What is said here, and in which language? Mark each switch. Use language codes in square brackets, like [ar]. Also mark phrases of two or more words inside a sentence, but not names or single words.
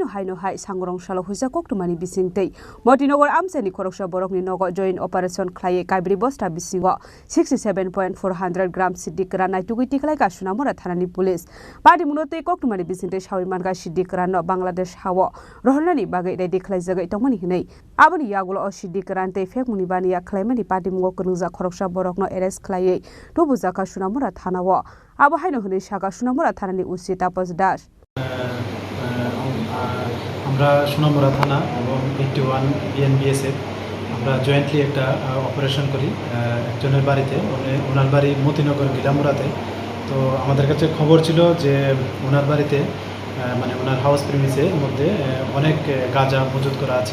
[trp] हायनो हाय सांगरं सालो हुजाकक तुमानि बिसिंते मटिनगर आमचेनि खरकसा बरकनि नग [en] joint operation [trp] खाये काइब्रे बस्ता बिसिंगो 67.400 ग्राम सिदिग्रान नायतुगैति खालायगा सुनामरा थानानि पुलिस पाटिमुंगो कक तुमानि बिसिंते सावैमानगा सिदिग्रान बांग्लादेश हाव रहलनानि बागै रेडि खालायजागै तंमानि हिनै आबनि यागुलो अ सिदिग्रान ते फेक मुंगि बानिया खालायमानि पाटिमुंगो करंजा खरकसा बरकनो एरेस्ट खालायै तबुजाका सुनामरा थानाव आबो हायनो हनै सागा सुनामरा थानानि उसि तापस दास [bn] আমরা সুনামুরা থানা এবং 81 বিএনবিএসএফ আমরা জয়েন্টলি একটা অপারেশন করি একজনের বাড়িতে, ওনার বাড়ি মতিনগর গিলামুরাতে। তো আমাদের কাছে খবর ছিল যে ওনার বাড়িতে মানে ওনার [en] house premises [bn] মধ্যে অনেক গাঁজা মজুত করা আছে।